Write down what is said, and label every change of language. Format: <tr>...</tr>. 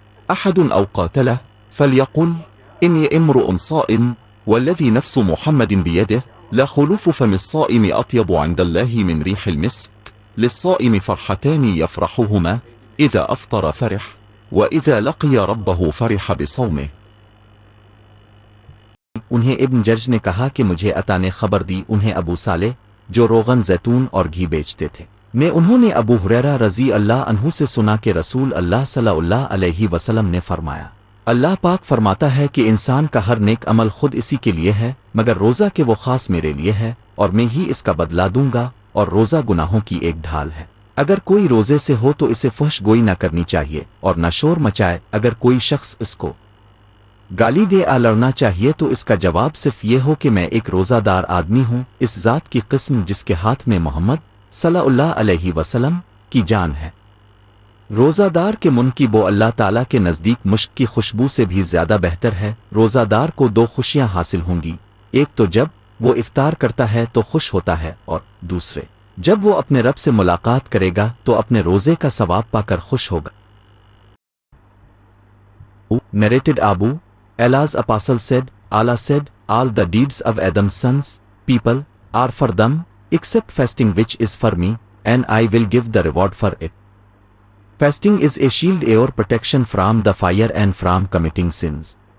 <ar>أحد أو قاتله فليقل إني امرؤ صائم والذي نفس محمد بيده لخلوف فم الصائم أطيب عند الله من ريح المسك للصائم فرحتان يفرحهما إذا أفطر فرح وإذا لقي ربه فرح بصومه.</ar> <ur>انہیں ابن جرج نے کہا کہ مجھے عطا نے خبر دی انہیں ابو صالح جو روغن زیتون اور گھی بیچتے تھے میں انہوں نے ابو ہریرہ رضی اللہ عنہ سے سنا کہ رسول اللہ صلی اللہ علیہ وسلم نے فرمایا اللہ پاک فرماتا ہے کہ انسان کا ہر نیک عمل خود اسی کے لیے ہے مگر روزہ کہ وہ خاص میرے لیے ہے اور میں ہی اس کا بدلہ دوں گا اور روزہ گناہوں کی ایک ڈھال ہے اگر کوئی روزے سے ہو تو اسے فحش گوئی نہ کرنی چاہیے اور نہ شور مچائے اگر کوئی شخص اس کو گالی دے لڑنا چاہیے تو اس کا جواب صرف یہ ہو کہ میں ایک روزہ دار آدمی ہوں اس ذات کی قسم جس کے ہاتھ میں محمد صلی اللہ علیہ وسلم کی جان ہے روزہ دار کے من کی بو اللہ تعالیٰ کے نزدیک مشک کی خوشبو سے بھی زیادہ بہتر ہے روزہ دار کو دو خوشیاں حاصل ہوں گی ایک تو جب وہ افطار کرتا ہے تو خوش ہوتا ہے اور دوسرے جب وہ اپنے رب سے ملاقات کرے گا تو اپنے روزے کا ثواب پا کر خوش ہوگا.</ur> <en>Narrated Abu Allah's apostle said, Allah said, all the deeds of Adam's sons, people, are for them, except fasting which is for me, and I will give the reward for it. Fasting is a shield or protection from the fire and from committing sins.</en>